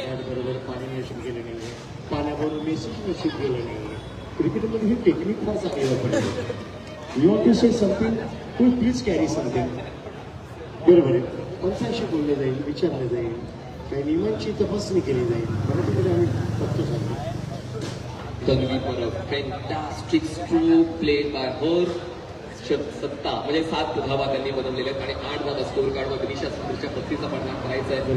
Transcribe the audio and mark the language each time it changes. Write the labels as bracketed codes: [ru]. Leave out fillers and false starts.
[mr] बरोबर पाणी निश्चित केलं नाही, पाण्याबरोबर मेसेज निश्चित केलं नाही. क्रिकेटमध्ये ही टेक्निक फार चांगली वापरली. [en] You want to say something, to please carry something. [mr] बरोबर आहे. पंचांशी बोललं जाईल, विचारलं जाईल, काही नियमांची तपासणी केली जाईल. मराठीमध्ये आम्ही फक्त सांगतो. [en] Tanvi Parab fantastic stroke played by her. [mr] 7 म्हणजे 7 धावा त्यांनी बनवलेल्या आहेत आणि 8 धावा स्कोर कार्डवर दिशा समोरच्या 35चा पाठलाग करायचा आहे.